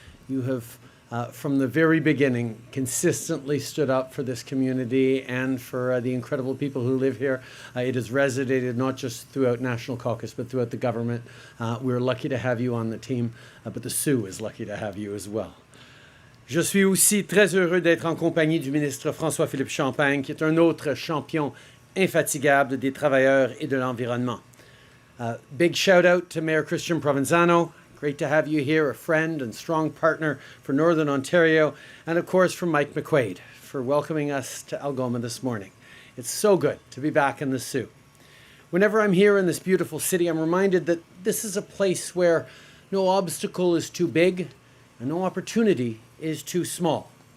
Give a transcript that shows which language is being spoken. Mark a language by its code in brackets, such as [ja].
[en] You have, from the very beginning, consistently stood up for this community and for the incredible people who live here. It has resonated not just throughout National Caucus, but throughout the government. We're lucky to have you on the team, but the Sioux is lucky to have you as well. [fr] Je suis aussi très heureux d'être en compagnie du ministre François-Philippe Champagne, qui est un autre champion infatigable des travailleurs et de l'environnement. [en] Big shout out to Mayor Christian Provenzano. Great to have you here, a friend and strong partner for Northern Ontario, and of course from Mike McQuaid for welcoming us to Algoma this morning. It's so good to be back in the Sioux. Whenever I'm here in this beautiful city, I'm reminded that this is a place where no obstacle is too big and no opportunity is too small.